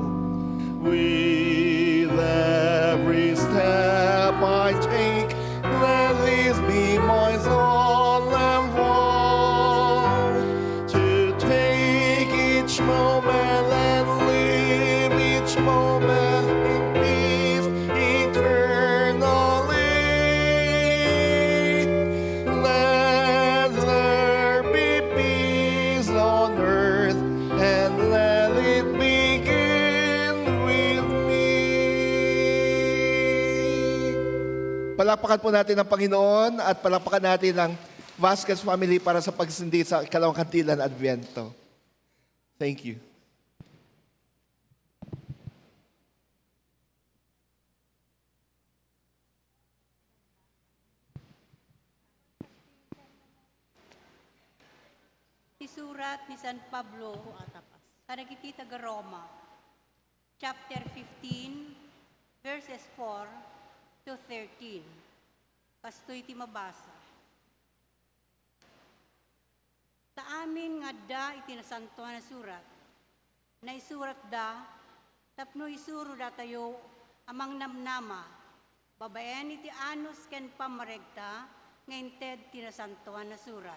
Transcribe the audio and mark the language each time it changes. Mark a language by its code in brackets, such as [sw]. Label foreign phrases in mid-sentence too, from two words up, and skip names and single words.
[en] With every step I take, let this be my solemn vow, to take each moment and live each moment in peace eternally. Let there be peace on earth, and let it begin with me. [tl] Palakpakan po natin ang Panginoon at palakpakan natin ang Vasquez family para sa pagsindi sa ikalawang kantilan Adviento. [en] Thank you. [ilo] Isurat ni San Pablo sa nagiti taga Roma, [en] chapter 15, verses 4 to 13. [ilo] Kastoy ti mabasa. Ta amin nga da iti nasantuan na surat, na isurat da, tapno isuro da tayo amang namnama, babaen iti anus ken pamaregta, nga inted tinasantuan na surat.